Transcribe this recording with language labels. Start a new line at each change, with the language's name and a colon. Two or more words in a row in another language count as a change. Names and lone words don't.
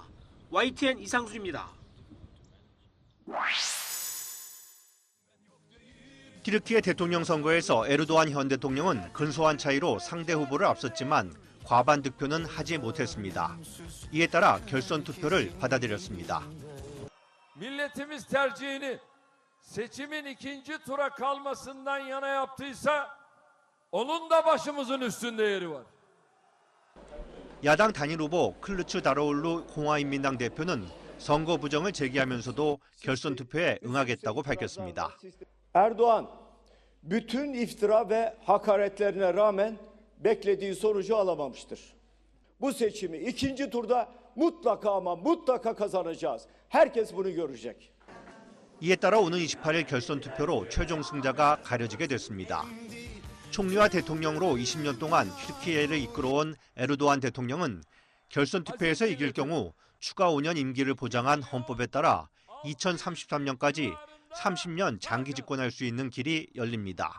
Korean: YTN 이상수입니다. 튀르키예 대통령 선거에서 에르도안 현 대통령은 근소한 차이로 상대 후보를 앞섰지만 과반 득표는 하지 못했습니다. 이에 따라 결선 투표를 받아들였습니다.
Turkish: Milletimiz tercihini seçimin ikinci tura kalmasından yana yaptıysa onun da başımızın üstünde yeri var.
Korean: 야당 단일 후보 클루츠 다로울루 공화인민당 대표는 선거 부정을 제기하면서도 결선 투표에 응하겠다고 밝혔습니다.
Turkish: Erdoğan bütün iftira ve hakaretlerine rağmen beklediği sonucu alamamıştır. Bu seçimi ikinci turda mutlaka ama mutlaka kazanacağız. Herkes bunu görecek.
Korean: 이에 따라 오는 28일 결선 투표로 최종 승자가 가려지게 됐습니다. 총리와 대통령으로 20년 동안 튀르키예를 이끌어온 에르도안 대통령은 결선 투표에서 이길 경우 추가 5년 임기를 보장한 헌법에 따라 2033년까지 30년 장기 집권할 수 있는 길이 열립니다.